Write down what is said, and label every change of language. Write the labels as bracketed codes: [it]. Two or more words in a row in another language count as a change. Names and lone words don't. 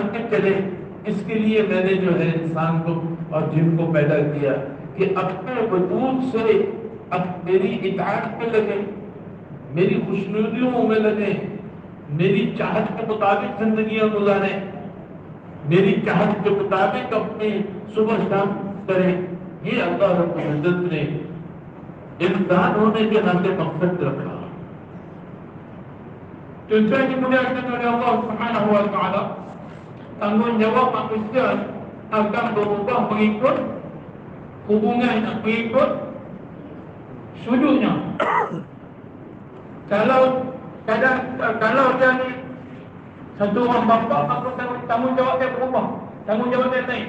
[ur] کے چلے، اس کے لیے میں نے جو ہے انسان کو اور جن کو پیدا کیا کہ اپنے وجود سے اب میری اطاعت میں لگے، میری خوشنودیوں میں لگے، میری چاہت کے مطابق زندگیاں گزاریں، میری چاہت کے مطابق اپنی صبح شام کریں۔ یہ اللہ رب العزت نے انسان ہونے کے ناطے مقصد رکھا۔ [ms] Tujuan dimuliakan oleh Allah [ar] سبحانه وتعالى, [ms] tanggungjawab manusia akan berubah mengikut hubungan, mengikut sudutnya. Kalau dia ni satu orang bapa, maka tanggungjawab dia berubah, tanggungjawab dia lain.